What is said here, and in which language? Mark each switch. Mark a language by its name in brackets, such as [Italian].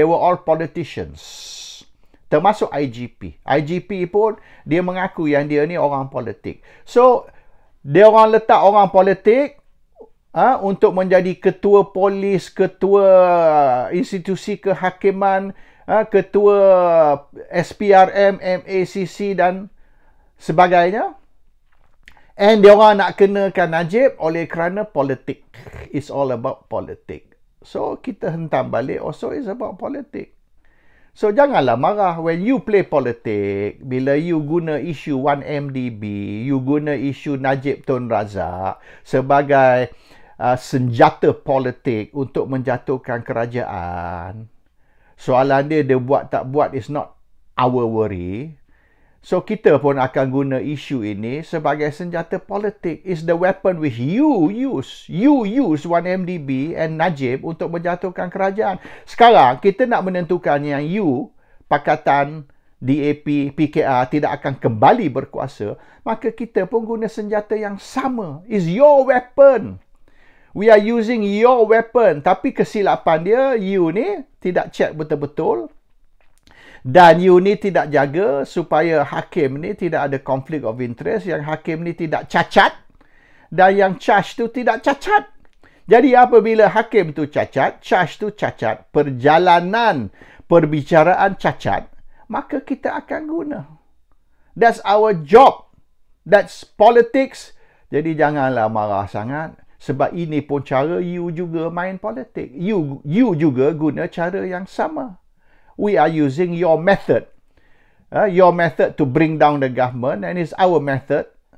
[English] They were all politicians, termasuk IGP. [Malay] IGP pun dia mengaku yang dia ni orang politik. So dia orang letak orang politik untuk menjadi ketua polis, ketua institusi kehakiman, ketua SPRM, MACC dan sebagainya. And dia orang nak kenakan Najib oleh kerana politik. [English] It's all about politik. So [Malay] kita hentam balik [English] also is about politik. [Malay] So, janganlah marah [English] when you play politik. [Malay] Bila you guna isu 1MDB, you guna isu Najib Tun Razak sebagai senjata politik untuk menjatuhkan kerajaan. Soalan dia buat tak buat [English] is not our worry. [Malay] So, kita pun akan guna isu ini sebagai senjata politik. [English] Is the weapon which you use. You use [Malay] 1MDB and Najib untuk menjatuhkan kerajaan. Sekarang, kita nak menentukan yang you, Pakatan DAP, PKR tidak akan kembali berkuasa. Maka kita pun guna senjata yang sama. [English] Is your weapon. We are using your weapon. [Malay] Tapi kesilapan dia, you ni tidak check betul-betul. Dan you ni tidak jaga supaya hakim ni tidak ada conflict of interest, yang hakim ni tidak cacat dan yang charge tu tidak cacat. Jadi apabila hakim tu cacat, charge tu cacat, perjalanan perbicaraan cacat, maka kita akan guna. [English] That's our job. That's politics. [Malay] Jadi janganlah marah sangat. Sebab ini pun cara you juga main politik. You juga guna cara yang sama. [English] We are using your method. Your method to bring down the government, and it's our method.